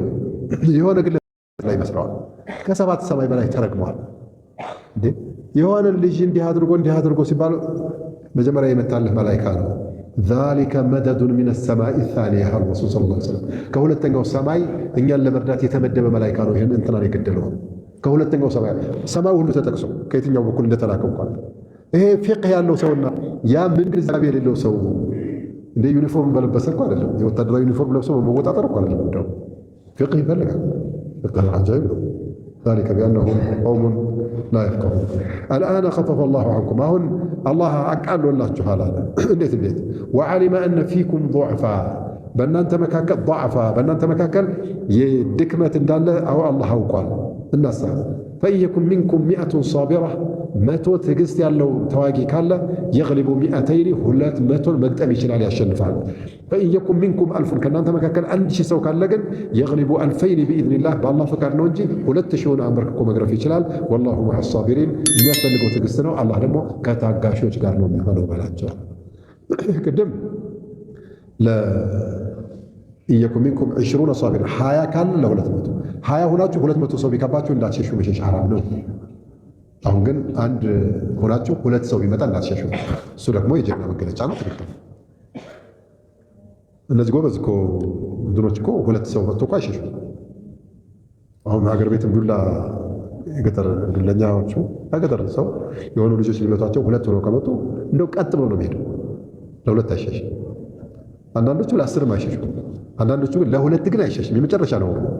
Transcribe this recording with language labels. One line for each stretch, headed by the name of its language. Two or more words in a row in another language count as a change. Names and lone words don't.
Amharic: የሆነ ግለ ላይ ይመስለዋል። ከሰባት ሰማይ በላይ ተረግመዋል። የሆነ ልጅ እንዲህ አድርጎ ሲባል መጀመሪያ የመጣልህ መላኢካ ነው።
Arabic: ذلك مدد من السماء الثانية رسول صلى الله عليه وسلم
Amharic: ከሁለተኛው ሰማይ እኛን ለመርዳት የተመደበ መላኢካ ነው። ይህን እንትናን የገደለው ከሁለተኛው ሰማይ ሁሉ ተጠቅሶ ከየትኛው በኩል እንደተላከ እንኳን ይሄ ፊቅህ ያለው ሰውና ያ ምን ግንዛቤ የሌለው ሰው እንደ ዩኒፎርም በለበሰ እኮ አይደለም። የወታደራዊ ዩኒፎርም ለብሶ መወጣጠር እኮ አይደለም። እንደው ፊቅህ ይፈልጋል። ፊቅህ አጃይብ ነው።
Arabic: ذلك بأنهم قوم لا يفقهون الآن خفف الله عنكم
Amharic: አሁን አላህ አቃሎላችኋል አለ። እንዴት وعلم
Arabic: أن فيكم ضعفا
Amharic: በእናንተ መካከል ضعفا በእናንተ መካከል የድክመት እንዳለ አላህ አውቋል። እናሳ
Arabic: فإن يكن منكم 100 صابرة
Amharic: መቶ ትዕግስት ያለው ተዋጊ ካለ የግሊቡ 200 መግጠም ይችላል፣ ያሸንፋል።
Arabic: فإن يكن منكم 1000
Amharic: ከእናንተ መካከል 1000 ሰው ካለ ግን የግሊቡ 2000 بإذنillah በአላህ ፈቃድ ነው እንጂ 2000ውን አንበርክኮ መግረፍ ይችላል።
Arabic: والله مع الصابرين
Amharic: የሚያስፈልገው ትዕግስት ነው። አላህ ደግሞ ከታጋሾች ጋር ነው የሚሆነው በላቸው። ቅድም
Arabic: إن يكن منكم 20 صابرة
Amharic: 20 ካለ ለ200 20 ሆናችሁ 200 ሰው ቢከባችሁ እንዳትሸሹ መሸሽ ሐራም ነው። አሁን ግን አንድ ሆናችሁ 2 ሰው ቢመጣ እንዳትሸሹ። እሱ ደግሞ የጀግና መገለጫ ነው። ትክክል። እነዚህ ጎበዝ እኮ እንትኖች እኮ 2 ሰው መጥቶ እኮ አይሸሹ። አሁን ሀገር ቤትም ዱላ የገጠር ዱለኛዎቹ ሀገር ሰው የሆኑ ልጆች ሊመቷቸው 2 ሆነው ከመጡ እንደው ቀጥ ብሎ ነው የሚሄደው። ለ2 አይሸሽ። አንዳንዶቹ ለ10 አይሸሹ። አንዳንዶቹ ግን ለ2 ግን አይሸሽም። የመጨረሻ ነው